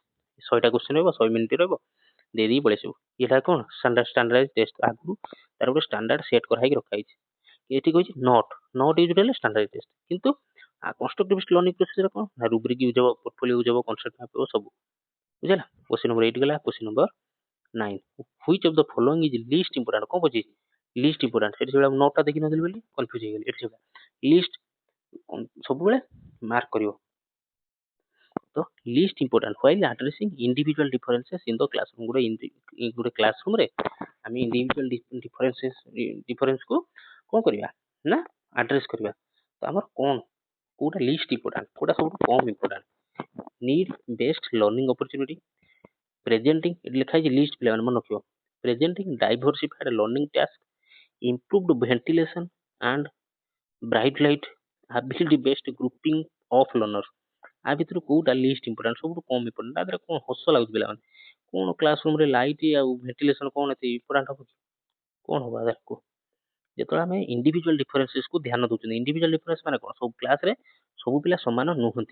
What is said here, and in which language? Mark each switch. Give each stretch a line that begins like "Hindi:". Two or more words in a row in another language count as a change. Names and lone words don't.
Odia: 100ଟା କ୍ୱେଶ୍ଚିନ୍ ରହିବ 100 ମିନିଟ୍ ରହିବ ଦେଇଦେଇକି ପଳେଇ ଆସିବୁ। ଏଇଟା କଣ
English: standardize test
Odia: ଆଗରୁ ତାର ଗୋଟେ
English: standard set
Odia: କରାହେଇକି ରଖାଯାଇଛି। ଏଠି କହିଛି
English: not use
Odia: ହେଲେ
English: standardize test
Odia: କିନ୍ତୁ
English: constructivist learning processରେ
Odia: କଣ ନା
English: rubric use
Odia: ହବ
English: portfolio use
Odia: ହବ
English: concept map
Odia: ହବ ସବୁ ବୁଝିଲା।
English: question number
Odia: 8 ଗଲା।
English: question number
Odia: 9
English: which of the following is least important
Odia: କଣ କହୁଛି
English: least important.
Odia: ସେଠି ସେଗୁଡା ନୋଟଟା ଦେଖିନଥିଲି ବୋଲି କନଫ୍ୟୁଜ ହେଇଗଲି। ଏଠି ସେଗୁଡା ଲିଷ୍ଟ ସବୁବେଳେ ମାର୍କ କରିବ।
English: ତ least important while addressing individual differences in the classroom.
Odia: ଗୋଟେ କ୍ଲାସରୁମରେ ଆମେ
English: individual differenceକୁ
Odia: କଣ କରିବା ନା ଆଡ୍ରେସ କରିବା। ତ ଆମର କଣ କୋଉଟା
English: least important
Odia: କୋଉଟା ସବୁଠୁ କମ ଇମ୍ପୋର୍ଟାଣ୍ଟ।
English: need best learning opportunity presenting
Odia: ଏଠି ଲେଖା ହେଇଛି ଲିଷ୍ଟ ପିଲାମାନେ ମନେ ରଖିବ
English: presenting diversified learning task improved ventilation and bright light ability based grouping of learners।
Odia: ଆ ଭିତରୁ କୋଉଟା
English: least important
Odia: ସବୁଠୁ କମ ଇମ୍ପୋର୍ଟାଣ୍ଟ। ତା ଦେହରେ କଣ ହସ ଲାଗୁଛି ପିଲାମାନେ କଣ
English: class room
Odia: ରେ ଲାଇଟ୍ ଆଉ ଭେଣ୍ଟିଲେସନ କଣ ଏତେ ଇମ୍ପୋର୍ଟାଣ୍ଟ ହବ କଣ ହବ ଆକୁ। ଯେତେବେଳେ ଆମେ
English: individual differencesକୁ
Odia: ଧ୍ୟାନ ଦଉଛନ୍ତି
English: individual difference
Odia: ମାନେ କଣ ସବୁ କ୍ଲାସରେ ସବୁ ପିଲା ସମାନ ନୁହନ୍ତି।